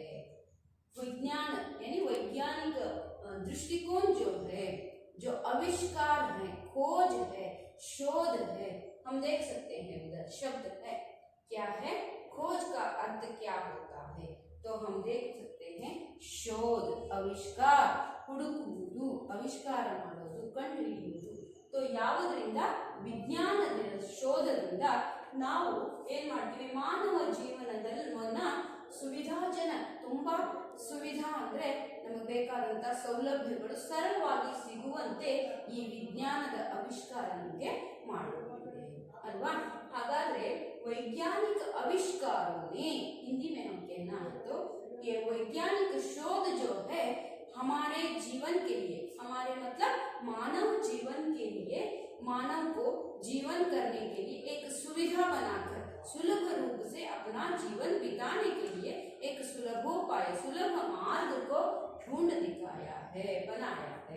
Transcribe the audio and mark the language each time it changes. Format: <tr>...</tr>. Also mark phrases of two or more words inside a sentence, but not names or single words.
<hi>विज्ञान यानी वैज्ञानिक दृष्टिकोण जो है, जो आविष्कार है, खोज है, शोध है, हम देख सकते हैं उधर शब्द है, क्या है? खोज का अर्थ क्या होता है? तो हम देख सकते हैं शोध, आविष्कार,</hi> <kn>ಹುಡುಕುವುದು, ಆವಿಷ್ಕಾರ ಮಾಡೋದು, ಕಂಡುಹಿಡಿಯುವುದು। तो ಯಾವುದರಿಂದ? ವಿಜ್ಞಾನದ ಶೋಧದಿಂದ ನಾವು ಏನ್ ಮಾಡ್ತೀವಿ? ಮಾನವ ಜೀವನದನ್ನ ಸುವಿಧಾಜನಕ, ತುಂಬಾ ಸುವಿಧಾ ಅಂದ್ರೆ ನಮಗೆ ಬೇಕಾದಂತ ಸೌಲಭ್ಯಗಳು ಸರಳವಾಗಿ ಸಿಗುವಂತೆ ಈ ವಿಜ್ಞಾನದ ಆವಿಷ್ಕಾರ ನಮಗೆ ಮಾಡುತ್ತದೆ अल्वा।</kn> <hi>हागाದ್ರೆ वैज्ञानिक आविष्कारों ने, हिंदी में हम कहना है तो ये वैज्ञानिक शोध जो है हमारे जीवन के लिए, हमारे मतलब मानव जीवन के लिए, मानव को जीवन करने के लिए एक सुविधा बनाकर सुलभ रूप से अपना जीवन बिताने के लिए एक सुलभोपाय, सुलभ मार्ग को ढूंढ दिखाया है, बनाया है।</hi>